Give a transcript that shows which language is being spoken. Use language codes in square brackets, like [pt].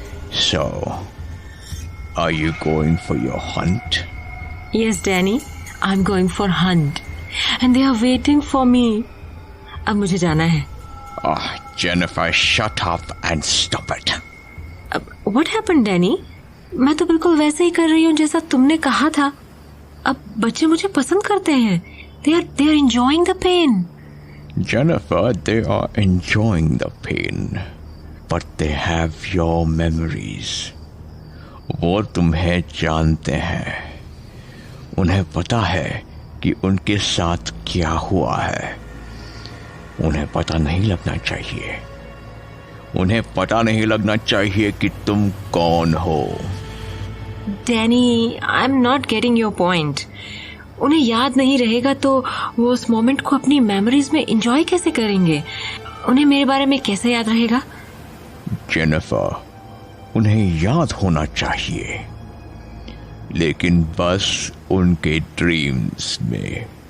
[en] So, are you going for your hunt? Yes, Danny. I'm going for hunt, and they are waiting for me. [hi] अब मुझे जाना है। [en] Jennifer, shut up and stop it. What happened, Danny? [hi] मैं तो बिल्कुल वैसे ही कर रही हूँ जैसा तुमने कहा था। अब बच्चे मुझे पसंद करते हैं। [en] They are enjoying the pain. Jennifer, they are enjoying the pain, but they have your memories. [hi] वो तुम्हें जानते हैं। उन्हें पता है कि उनके साथ क्या हुआ है। उन्हें पता नहीं लगना चाहिए। उन्हें पता नहीं लगना चाहिए कि तुम कौन हो। [en] Danny, I'm not getting your point. [hi] उन्हें याद नहीं रहेगा तो वो उस मोमेंट को अपनी मेमोरीज में एंजॉय कैसे करेंगे? उन्हें मेरे बारे में कैसे याद रहेगा? जेनिफर, उन्हें याद होना चाहिए, लेकिन बस उनके ड्रीम्स में।